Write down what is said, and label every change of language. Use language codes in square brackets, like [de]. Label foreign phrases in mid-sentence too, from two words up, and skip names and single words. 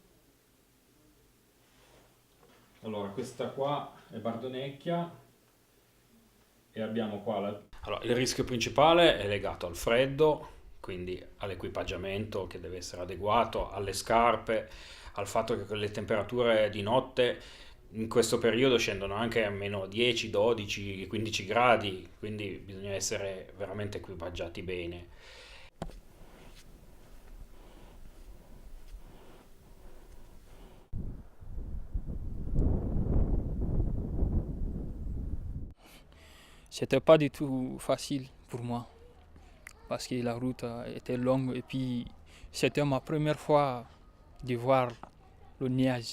[it] Allora, questa qua è Bardonecchia e abbiamo qua Allora, il rischio principale è legato al freddo, quindi all'equipaggiamento che deve essere adeguato, alle scarpe, al fatto che le temperature di notte in questo periodo scendono anche a meno 10, 12, 15 gradi, quindi bisogna essere veramente equipaggiati bene. [fr] C'était pas du tout facile pour moi parce que la route était longue et puis c'était ma première fois de voir le nuage.